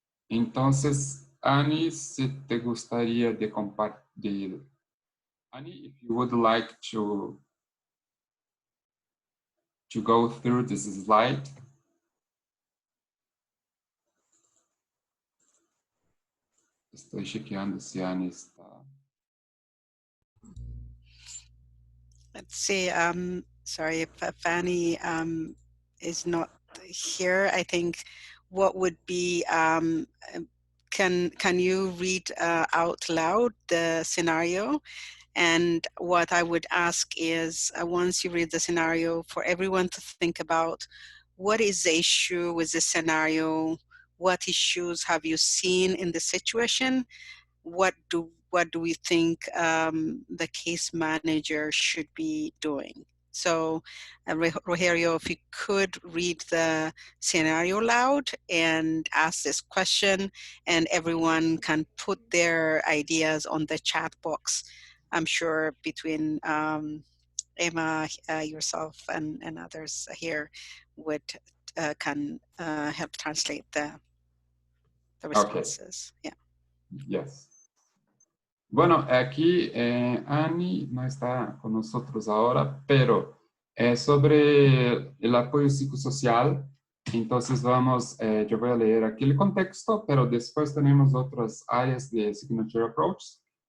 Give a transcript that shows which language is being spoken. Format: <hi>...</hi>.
<es>Entonces, Annie, si te gustaría de compartir,</es> <en>Annie, if you would like to go through this slide.</en> <es>Estoy chequeando si Annie está.</es> <en>Let's see. Sorry if Fanny is not here. I think what would be can you read out loud the scenario? And what I would ask is, once you read the scenario, for everyone to think about what is the issue with the scenario, what issues have you seen in the situation, what do we think the case manager should be doing. So Rogerio, if you could read the scenario loud and ask this question, and everyone can put their ideas on the chat box. I'm sure between Emma, yourself, and others here would can help translate the responses. Okay. Yeah. Yes.</en> <es>Bueno, aquí Annie no está con nosotros ahora, pero sobre el apoyo psicosocial, entonces vamos, yo voy a leer aquí el contexto, pero después tenemos otras áreas de Signature Approach.</es>